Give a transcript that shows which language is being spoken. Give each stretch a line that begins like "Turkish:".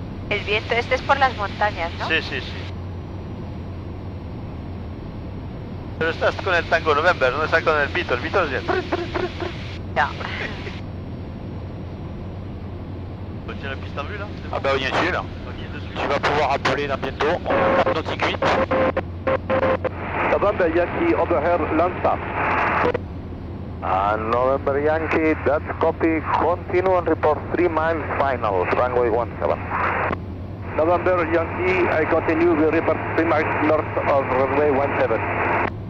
Spanish: El viento este es por las montañas, ¿no? Sí, sí, sí. Pero estás con el Tango November, no estás con el Beetle. El Beetle es bien. No.
French: Tu tiens la piste en vue là? Ah bah on y est dessus là. On y est dessus. Tu vas pouvoir appeler là bientôt. Cap nautique 8.
English: November Yankee overhead Landstart. November Yankee, that's copy. Continue and report 3 miles final, runway 17. November Yankee, I continue the report 3 miles north of runway 17.